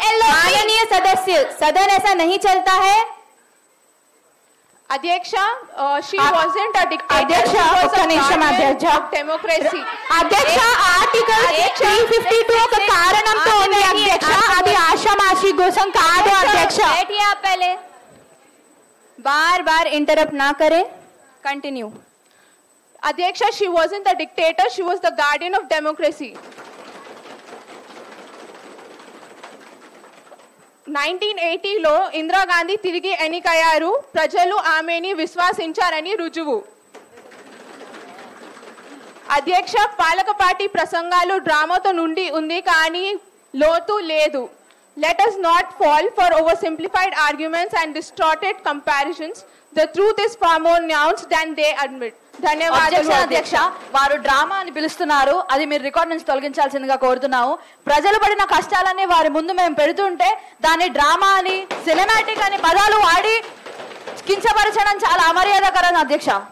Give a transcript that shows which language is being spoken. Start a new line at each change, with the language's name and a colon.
Hindi: माननीय सदस्य, सदन ऐसा नहीं चलता है.
English: అధ్యక్ష, she wasn't a dictator.
Telugu: అధ్యక్ష, ఒక్క నిమిషం అధ్యక్ష.
English: Democracy.
Telugu: అధ్యక్ష, ఆర్టికల్ 352 ఒక కారణంతో ఉంది అధ్యక్ష, అది ఆషామాషి కోసం కాదు అధ్యక్ష.
Hindi: बैठिए आप पहले. बार बार इंटरप्ट ना करें. कंटिन्यू.
English: అధ్యక్ష, she wasn't the dictator, she was the guardian of democracy.
Telugu: 1980లో Indira Gandhi తిరిగి ఎన్నికయ్యారు. ప్రజలు ఆమెని విశ్వసించారని రుజువు. అధ్యక్ష, పాలక పార్టీ ప్రసంగాలు డ్రామాతో నుండి ఉంది కానీ లోతు లేదు.
English: Let us not fall for oversimplified arguments and distorted comparisons. The truth is far more nuanced than they admit.
Telugu: ధన్యవాదాలు అధ్యక్ష. వారు డ్రామా అని పిలుస్తున్నారు, అది మీరు రికార్డ్ నుంచి తొలగించాల్సిందిగా కోరుతున్నాము. ప్రజలు పడిన కష్టాలన్నీ వారి ముందు మేము పెడుతుంటే దాన్ని డ్రామా అని, సినిమాటిక్ అని పదాలు వాడి కించపరచడం చాలా అమర్యాదకరం అధ్యక్ష.